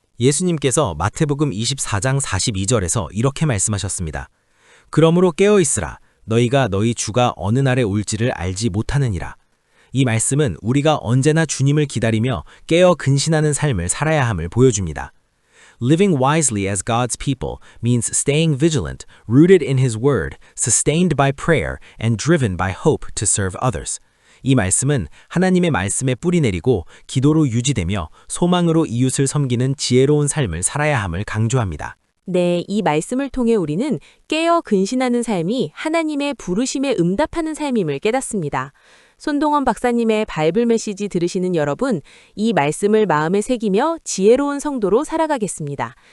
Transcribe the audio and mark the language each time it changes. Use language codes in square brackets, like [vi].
[ko] 예수님께서 마태복음 24장 42절에서 이렇게 말씀하셨습니다. 그러므로 깨어 있으라. 너희가 너희 주가 어느 날에 올지를 알지 못하느니라. 이 말씀은 우리가 언제나 주님을 기다리며 깨어 근신하는 삶을 살아야 함을 보여줍니다. [en] Living wisely as God's people means staying vigilant, rooted in His word, sustained by prayer, and driven by hope to serve others. [ko] 이 말씀은 하나님의 말씀에 뿌리 내리고 기도로 유지되며 소망으로 이웃을 섬기는 지혜로운 삶을 살아야 함을 강조합니다. 네, 이 말씀을 통해 우리는 깨어 근신하는 삶이 하나님의 부르심에 응답하는 삶임을 깨닫습니다. 손동원 박사님의 바이블 메시지 들으시는 여러분, 이 말씀을 마음에 새기며 지혜로운 성도로 살아가겠습니다.